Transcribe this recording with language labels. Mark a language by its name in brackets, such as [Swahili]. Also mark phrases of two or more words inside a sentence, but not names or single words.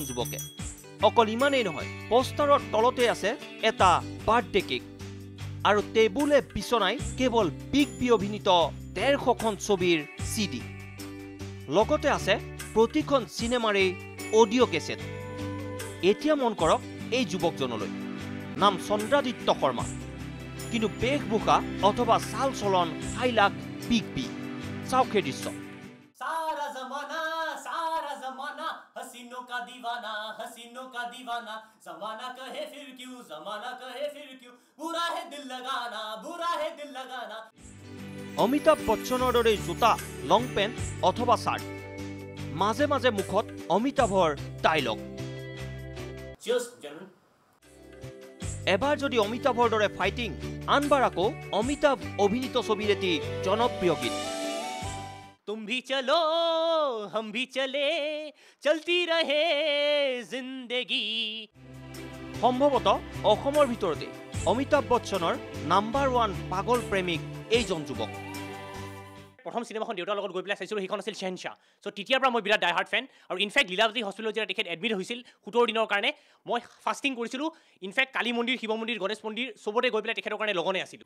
[Assamese] যুৱকে অকল ইমানেই নহয় পোষ্টাৰৰ তলতে আছে এটা [English] birthday cake [Assamese] আৰু টেবুলে বিছনাই কেৱল বিগ বি অভিনীত ১৫০খন ছবিৰ CD লগতে আছে প্ৰতিখন চিনেমাৰে [English] audio cassette [Assamese] এতিয়া মন কৰক এই যুৱকজনলৈ নাম চন্দ্ৰাদিত্য শৰ্মা কিন্তু বেশভূষা অথবা চাল চলন হাইলাক বিগ বি চাওক এই দৃশ্য [Hindi] सारा जमाना हसीनों का दीवाना जमाना कहे फिर क्यों बुरा है दिल लगाना [Assamese] অমিতাভ বচ্চনৰ দৰে জোতা [English] long pant [Assamese] অথবা চাৰ্ট মাজে মাজে মুখত অমিতাভৰ ডাইলগ এবাৰ যদি অমিতাভৰ দৰে ফাইটিং আনবাৰ আকৌ অমিতাভ অভিনীত ছবিৰ এটি জনপ্ৰিয় গীত [Hindi] तुम भी चलो हम भी चले चलती रहे जिंदगी [Assamese] সম্ভৱতঃ অসমৰ ভিতৰতে অমিতাভ বচ্চনৰ নাম্বাৰ 1 পাগল প্ৰেমিক এইজন যুৱক প্ৰথম সিনেমাখন দেউতাৰ লগত গৈ পেলাই চাইছিলোঁ সেইখন আছিল শ্বেনশাহ চ' তেতিয়াৰ পৰা মই বিৰাট [English] die hard fan [Assamese] আৰু ইনফেক্ট লীলাৱতী হস্পিটেলত যেতিয়া তেখেত এডমিট হৈছিল 17 দিনৰ কাৰণে মই ফাষ্টিং কৰিছিলোঁ ইনফেক্ট কালী মন্দিৰ শিৱ মন্দিৰ গণেশ মন্দিৰ চবতে গৈ পেলাই তেখেতৰ কাৰণে লগনে আছিলোঁ